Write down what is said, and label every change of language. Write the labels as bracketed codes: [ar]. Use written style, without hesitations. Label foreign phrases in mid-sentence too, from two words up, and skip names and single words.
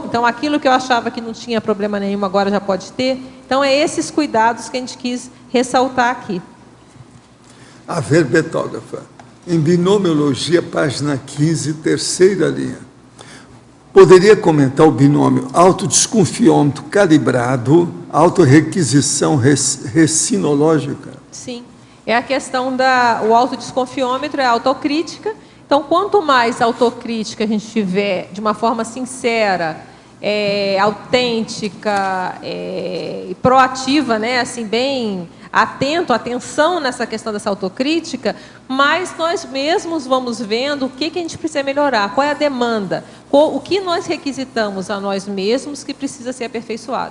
[pt] Então, aquilo que eu achava que não tinha problema nenhum, agora já pode ter? Então, é esses cuidados que a gente quis ressaltar aqui. A verbetógrafa, em binomiologia, página 15, terceira linha. Poderia comentar o binômio autodesconfiômetro calibrado, autorrequisição recinológica? Sim, é a questão o autodesconfiômetro, é a autocrítica. Então, quanto mais autocrítica a gente tiver de uma forma sincera, autêntica e proativa, né, assim, bem... atenção nessa questão dessa autocrítica, mas nós mesmos vamos vendo o que a gente precisa melhorar, qual é a demanda, o que nós requisitamos a nós mesmos que precisa ser aperfeiçoado.